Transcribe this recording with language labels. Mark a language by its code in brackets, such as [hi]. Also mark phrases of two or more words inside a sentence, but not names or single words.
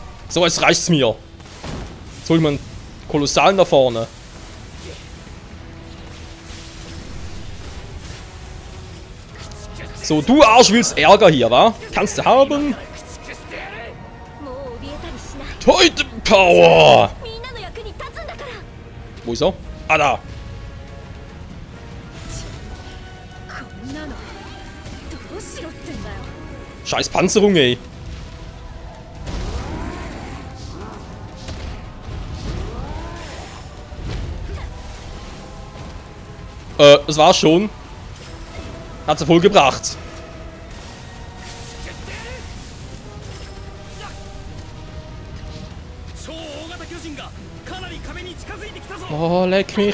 [de] So, jetzt reicht's mir. Jetzt hol ich mir einen Kolossalen da vorne. So, du Arsch willst Ärger hier, wa? Kannst du haben? [ja] もう怯えたりしない [en] Titan Power! [ja] みんなの役に立つんだから [de] Wo ist er? Ah, da. [ja] こんなのどうしろってんだよ [de] Scheiß Panzerung, ey. Das war's schon. Hat's ja voll gebracht. Oh, leck mich.